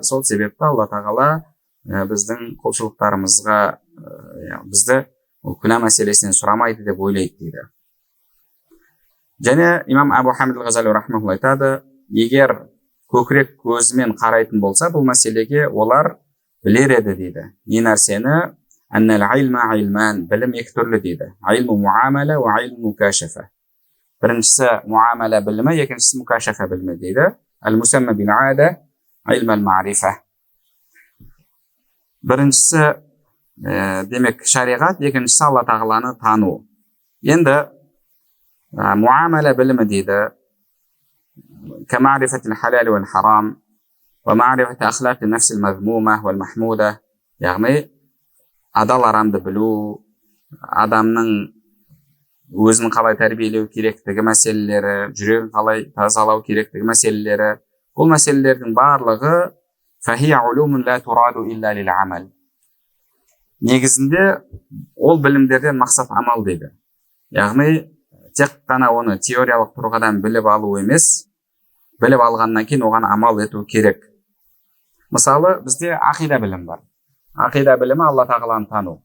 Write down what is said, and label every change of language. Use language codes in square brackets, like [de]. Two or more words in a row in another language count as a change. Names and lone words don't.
[kk] Сол себепті Алла Тағала біздің құлшылықтарымызға, бізді күнә мәселесінен сұрамайды деп ойлайды дейді. Және имам Абу Хамид ал-Ғазали рахмаулла айтады, егер көкірек көзімен қарайтын болса бұл мәселеге, олар білер еді дейді. Не нәрсені? [ar] أن العلم علمان, [kk] білім екі түрлі дейді. [ar] علم معاملة وعلم مكاشفة. [kk] Біріншісі муамала білімі, екіншісі мукашафа білімі дейді. [ar] المسمى بالأداء علم المعرفة. [kk] Біріншісі демек шариғат, екіншісі Алла тағаланы тану. Енді муамала білімі дейді. [ar] كمعرفة الحلال والحرام ومعرفة أخلاق النفس المذمومة والمحمودة. [kk] яғни адал арамды білу, адамның өзін қалай тәрбиелеу керектігі мәселелері, жүрегін қалай тазалау керектігі мәселелері, бұл мәселелердің барлығы [ar] فهي علوم لا تراد إلا للعمل. [kk] Негізінде ол білімдерден мақсат амал дейді. Яғни тек қана оны теориялық тұрғыдан біліп алу емес, біліп алғаннан кейін оған амал ету керек. Мысалы, бізде ақида білім бар. Ақида білімі Алла тағаланы тану.